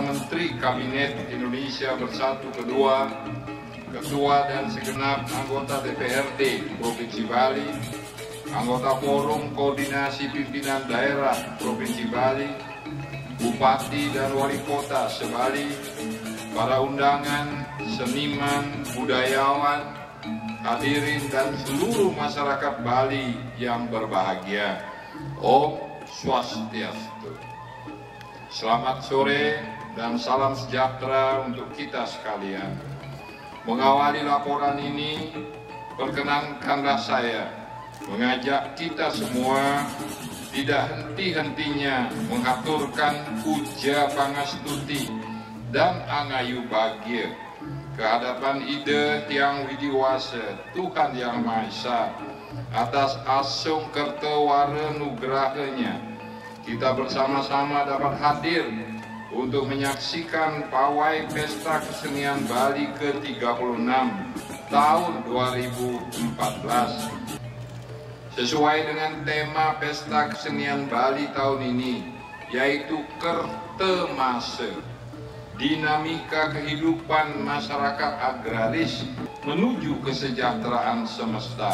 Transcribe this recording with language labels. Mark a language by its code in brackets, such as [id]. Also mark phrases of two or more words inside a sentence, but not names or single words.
[id] Menteri Kabinet Indonesia Bersatu Kedua, Ketua dan segenap anggota DPRD Provinsi Bali, anggota Forum Koordinasi Pimpinan Daerah Provinsi Bali, Bupati dan Wali Kota se-Bali, para undangan, seniman, budayawan, hadirin dan seluruh masyarakat Bali yang berbahagia. [ban] Om Swastiastu. [id] Selamat sore dan salam sejahtera untuk kita sekalian. Mengawali laporan ini, perkenankanlah saya mengajak kita semua tidak henti-hentinya mengaturkan puja pangastuti dan [ban] angayu bahagia [id] kehadapan Ida Hyang Widiwasa Tuhan Yang Maha Esa atas [ban] asung kertawara nugrahanya. [id] Kita bersama-sama dapat hadir untuk menyaksikan pawai Pesta Kesenian Bali ke-36 tahun 2014. Sesuai dengan tema Pesta Kesenian Bali tahun ini, yaitu Kertemase, dinamika kehidupan masyarakat agraris menuju kesejahteraan semesta.